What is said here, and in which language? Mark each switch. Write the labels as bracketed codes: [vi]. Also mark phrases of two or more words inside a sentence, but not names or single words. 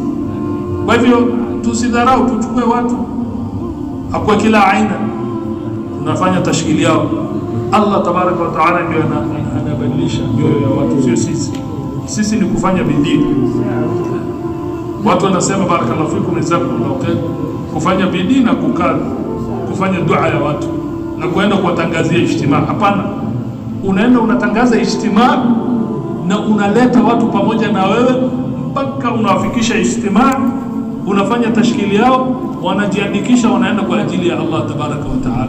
[sw] Kwa hivyo tusidharau, tuchukue watu akwa kila aina, tunafanya tashkili yao. Allah [ar] تبارك وتعالى [sw] ndio anabadilisha mioyo ya watu, sio sisi. Sisi ni kufanya bidii. Watu wanasema [ar] بارك الله فيكم، جزاكم الله خير, [sw] kufanya bidii na kukaa kufanya dua ya watu na kuenda kuwatangazia ijtimaa. Hapana, unaenda unatangaza ijtimaa na unaleta watu pamoja na wewe mpaka unawafikisha ijtimaa, unafanya tashkili yao, wanajiandikisha, wanaenda kwa ajili ya Allah [ar] تبارك وتعالى.